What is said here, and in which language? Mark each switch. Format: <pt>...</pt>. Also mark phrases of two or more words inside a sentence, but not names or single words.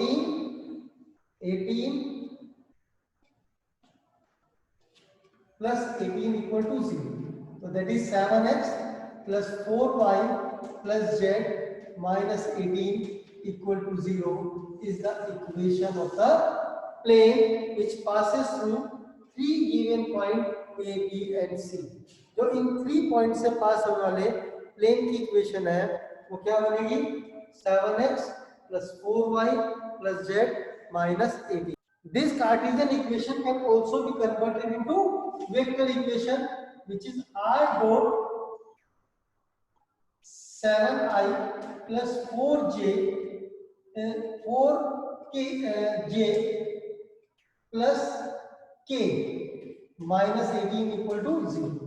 <en>18 plus 18 equal to 0. So that is 7x plus 4y plus z minus 18 equal to 0 is the equation of the plane which passes through three given point A, B and C.</en> <hi>जो इन 3 पॉइंट से पास होने वाले प्लेन की इक्वेशन है वो क्या बनेगी?</hi> <en>7x plus 4y plus z minus 18. This Cartesian equation can also be converted into vector equation which is r dot 7i plus 4j 4k j plus k minus 18 equal to 0.</en>